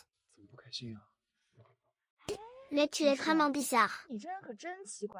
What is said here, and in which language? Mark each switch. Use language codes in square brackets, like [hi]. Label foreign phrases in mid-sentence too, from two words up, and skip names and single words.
[zh] 怎么不开心啊？ [fr] Mais tu es vraiment bizarre. [zh] 你这人可真奇怪。